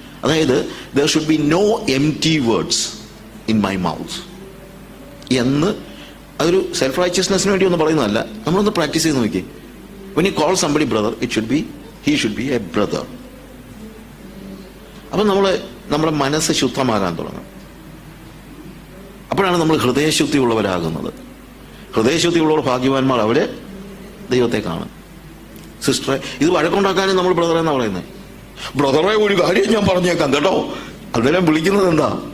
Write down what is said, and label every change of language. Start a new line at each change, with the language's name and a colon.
English: അതായത് there should be no empty words in my mouth എന്ന്.
Malayalam: അതൊരു സെൽഫ് റൈച്ചസ്നെസ്സിന് വേണ്ടി ഒന്നും പറയുന്നതല്ല. നമ്മളൊന്ന് പ്രാക്ടീസ് ചെയ്ത് നോക്കി.
English: when you call somebody brother, he should be a brother.
Malayalam: അപ്പം നമ്മുടെ മനസ്സ് ശുദ്ധമാകാൻ തുടങ്ങും. അപ്പോഴാണ് നമ്മൾ ഹൃദയശുദ്ധി ഉള്ളവരാകുന്നത്. ഹൃദയശുദ്ധി ഉള്ളവർ ഭാഗ്യവാന്മാർ, അവര് ദൈവത്തെ കാണും. സിസ്റ്ററെ, ഇത് വഴക്കുണ്ടാക്കാനും നമ്മൾ ബ്രദറെ എന്നാ പറയുന്നത്. ബ്രദറെ ഒരു കാര്യം ഞാൻ പറഞ്ഞേക്കാം കേട്ടോ. അന്നേരം വിളിക്കുന്നത് എന്താ?